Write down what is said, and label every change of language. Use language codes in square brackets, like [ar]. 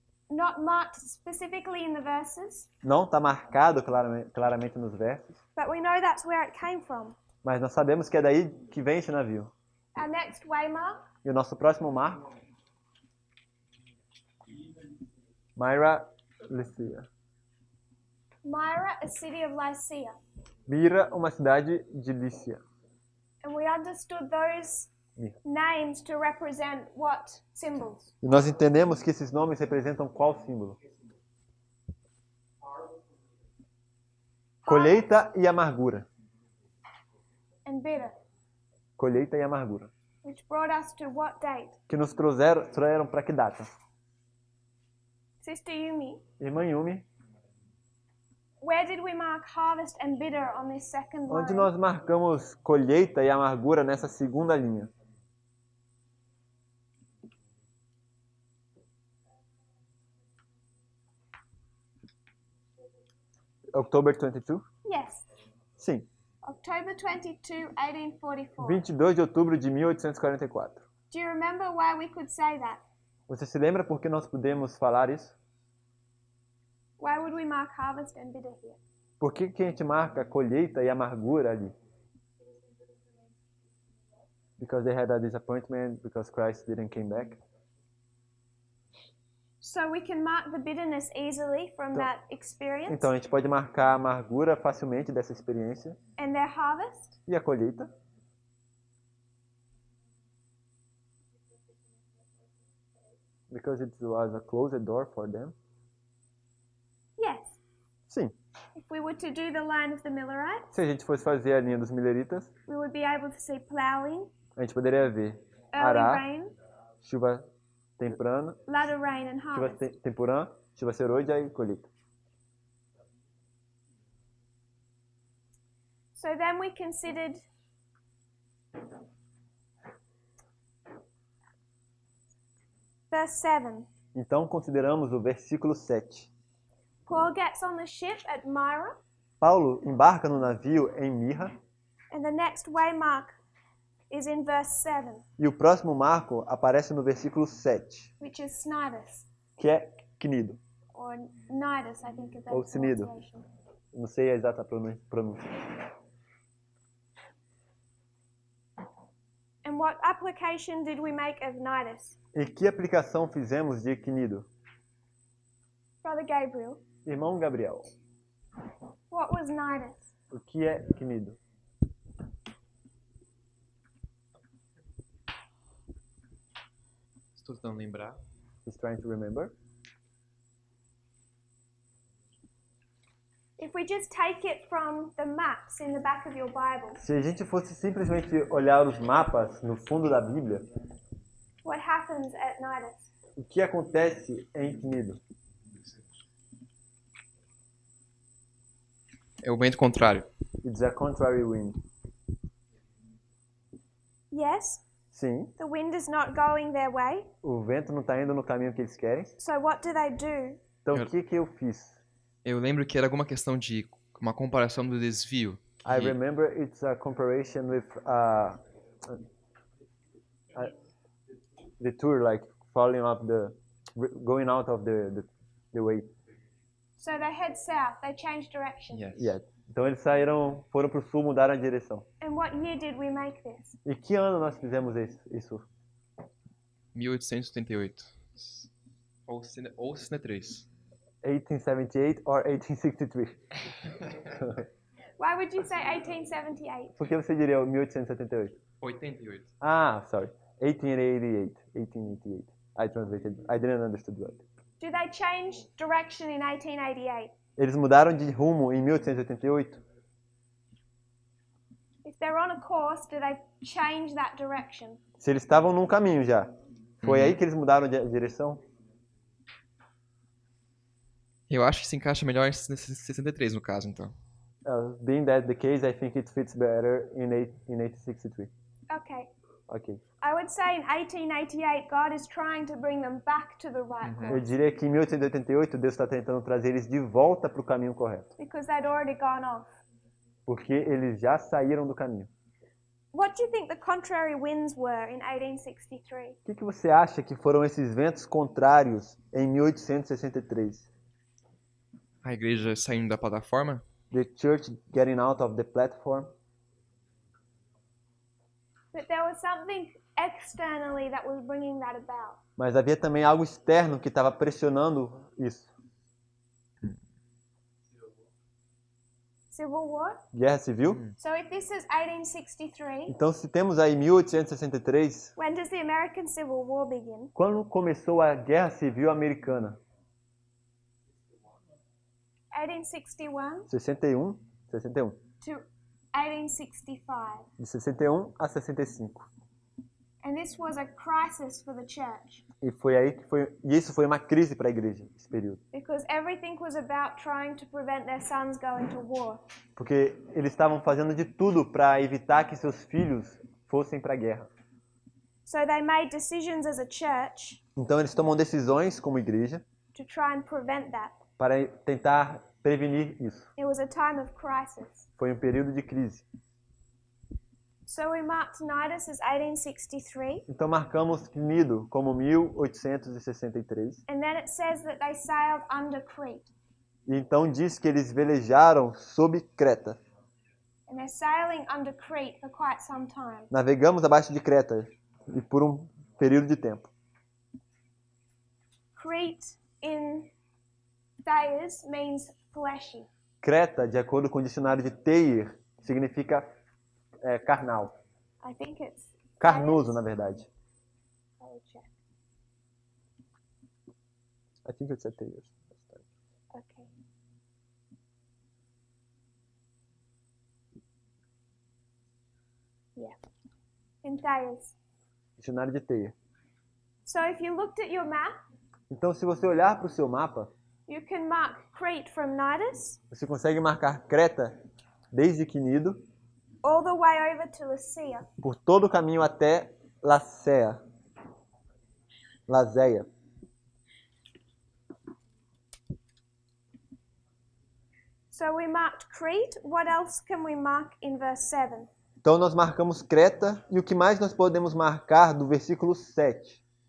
[en] not marked specifically in the verses, [pt] Não está marcado claramente nos versos, [en] but we know that's where it came from. [pt] mas nós sabemos que é daí que vem esse navio. [en] Our next waymark, [pt] E o nosso próximo marco, Myra, Lycia. [en] Myra, a city of Lycia. [pt] Mira, uma cidade de Lícia. [en] And we understood those names to represent what symbols? [pt] E nós entendemos que esses nomes representam qual símbolo? Colheita e amargura. [en] And bitter, [pt] Colheita e amargura. [en] which brought us to what date? [pt] Que nos trouxeram para que data? [en] Sister Yumi, [pt] Irmã Yumi, [en] where did we mark harvest and bitter on this second [pt] onde [en] line? [pt] nós marcamos colheita e amargura nessa segunda linha? [en] October 22? Yes, [pt] Sim, [en] October 22, 1844. [pt] 22 de outubro de 1844. [en] Do you remember why we could say that? [pt] Você se lembra por que nós podemos falar isso? [en] Why would we mark harvest and bitter here? [pt] Por que a gente marca colheita e amargura ali? [en] Because they had a disappointment because Christ didn't came back. So we can mark the bitterness easily from that experience [pt] Então a gente pode marcar a amargura facilmente dessa experiência [en] and their harvest. [pt] e a colheita. [en] Because it was a closed door for them. Yes. [pt] Sim. [en] If we were to do the line of the Millerites, [pt] Se a gente fosse fazer a linha dos mileritas, [en] we would be able to see plowing, [pt] a gente poderia ver [en] early [pt] arar, [en] rain, [pt] chuva temprana, [en] latter rain and [pt] chuva [en] harvest. [pt] temporã, chuva serôdia e colheita. [en] So then we considered verse 7. [pt] Então consideramos o versículo 7. [en] Paul gets on the ship at Myra, [pt] Paulo embarca no navio em Mirra [en] and the next waymark is in verse 7, [pt] e o próximo marco aparece no versículo 7, [en] which is Cnidus, [pt] que é Cnido. [en] or Nidus, I think is that [pt] Ou Cnido. [en] pronunciation. [pt] Não sei a exata pronúncia. [en] And what application did we make of Nidus? [pt] E que aplicação fizemos de Cnido? [en] Brother Gabriel, [pt] Irmão Gabriel, [en] what was Nidus? [pt] o que é Cnido? Estou tentando lembrar. [en] He's trying to remember. If we just take it from the maps in the back of your Bible, [pt] Se a gente fosse simplesmente olhar os mapas no fundo da Bíblia, [en] what happens at Nidus? [pt] o que acontece em Cnido? É o vento contrário. [en] It's a contrary wind. Yes, [pt] Sim, [en] the wind is not going their way. [pt] o vento não está indo no caminho que eles querem. [en] So what do? [pt] Então o que eu fiz? Eu lembro que era alguma questão de uma comparação do desvio. [en] I [pt] que- [en] remember it's a comparison with the tour, like falling off going out of the way. So they head south, they change direction. Yes. Yeah. [pt] Então eles foram para o sul, mudaram a direção. [en] And what year did we make this? [pt] E que ano nós fizemos isso? 1878. Ou 63. [en] 1878 or 1863? Why would you say 1878? [pt] Por que você diria 1878? 88. [en] Ah, sorry. 1888. 1888. I translated. I didn't understand right. Do they change direction in 1888? [pt] Eles mudaram de rumo em 1888? [en] If they're on a course, do they change that direction? [pt] Se eles estavam num caminho já. Foi aí que eles mudaram de direção? Eu acho que se encaixa melhor em 63 no caso, então. [en] Being that the case, I think it fits better in 1863. Okay. [pt] Ok. [en] I would say in 1888, God is trying to bring them back to the right [pt] Eu [en] course [pt] diria que em 1888 Deus está tentando trazer eles de volta para o caminho correto, [en] because they'd already gone off. [pt] porque eles já saíram do caminho. [en] What do you think the contrary winds were in 1863? [pt] O que você acha que foram esses ventos contrários em 1863? A igreja saindo da plataforma? [en] The church getting out of the platform? But there was something externally that was bringing that about. [pt] Mas havia também algo externo que estava pressionando isso. [en] Civil War? [pt] Guerra civil? [en] So if this is 1863, [pt] Então, se temos aí 1863, [en] when does the American Civil War begin? [pt] quando começou a Guerra Civil Americana? 1861 61? [en] to 1865. [pt] De 61 a 65. [en] And this was a crisis for the church [pt] E isso foi uma crise para a igreja, esse período. [en] because everything was about trying to prevent their sons going to war. [pt] Porque eles estavam fazendo de tudo para evitar que seus filhos fossem para a guerra. [en] So they made decisions as a church [pt] Então eles tomam decisões como igreja [en] to try and prevent that. [pt] para tentar prevenir isso. [en] It was a time of crisis. [pt] Foi um período de crise. [en] So we marked Nidus as 1863, [pt] Então marcamos Cnido como 1863. [en] and then it says that they sailed under Crete. [pt] E então diz que eles velejaram sob Creta. [en] And they're sailing under Crete for quite some time. [pt] Navegamos abaixo de Creta e por um período de tempo. [en] Crete in Thayers means fleshy. [pt] Creta, de acordo com o dicionário de Thayer, significa carnal. [en] I think it's [pt] Carnoso, [en] Thayers. [pt] na verdade. [en] I will check. I think it's Thayer. Okay. Yeah. In Thayers. [pt] Dicionário de Thayer. [en] So if you looked at your map, [pt] Então, se você olhar para o seu mapa, [en] you can mark Crete from Cnidus [pt] você consegue marcar Creta desde Quinido [en] all the way over to Lycia. [pt] por todo o caminho até Lazeia. [en] So we marked Crete. What else can we mark in verse 7? [pt] Então nós marcamos Creta e o que mais nós podemos marcar do versículo 7?